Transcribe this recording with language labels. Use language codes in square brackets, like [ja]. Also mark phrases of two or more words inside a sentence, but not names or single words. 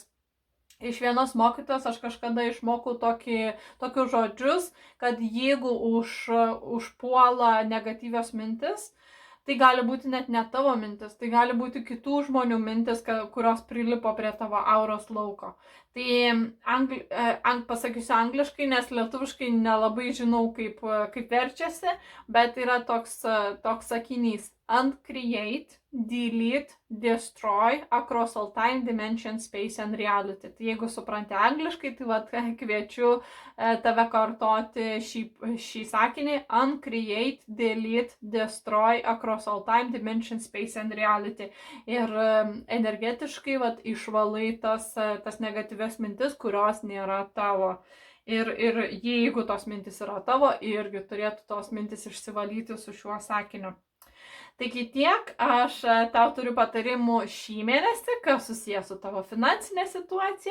[lt] Iš vienos mokytojos aš kažkada išmokau tokius žodžius, kad jeigu užpuola negatyvios mintis, tai gali būti net ne tavo mintis, tai gali būti kitų žmonių mintis, kurios prilipo prie tavo auros lauko. Tai pasakysiu angliškai, nes lietuviškai nelabai žinau, kaip verčiasi, bet yra toks sakinys: [en] uncreate, delete, destroy across all time, dimension, space and reality. [lt] Tai jeigu supranti angliškai, tai kviečiu tave kartoti šį sakinį: [en] uncreate, delete, destroy across all time, dimension, space and reality. [lt] Ir energetiškai išvalai tas negatyvias mintis, kurios nėra tavo. Ir jeigu tos mintis yra tavo, irgi turėtų tos mintis išsivalyti su šiuo sakiniu. Taigi tiek, aš tau turiu patarimų šį mėnesį, kas susijęs su tavo finansinė situacija.